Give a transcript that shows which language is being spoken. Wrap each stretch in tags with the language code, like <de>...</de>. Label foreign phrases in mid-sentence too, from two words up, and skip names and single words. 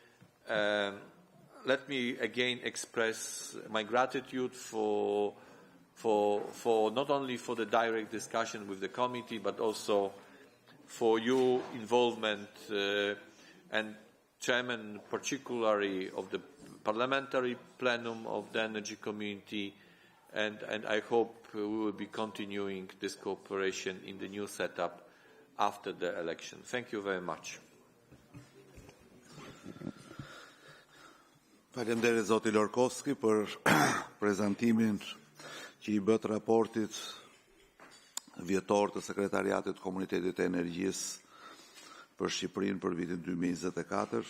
<en>Let me again express my gratitude for not only for the direct discussion with the committee, but also for your involvement and chairman particularly of the parliamentary plenum of the energy community, and I hope we will be continuing this cooperation in the new setup after the election. Thank you very much.</en> <sq>Faleminderit zoti Lorkovski për prezantimin që I bët raportit vjetor të Sekretariatit Komunitetit të Energjisë për Shqipërinë për vitin 2024.</sq>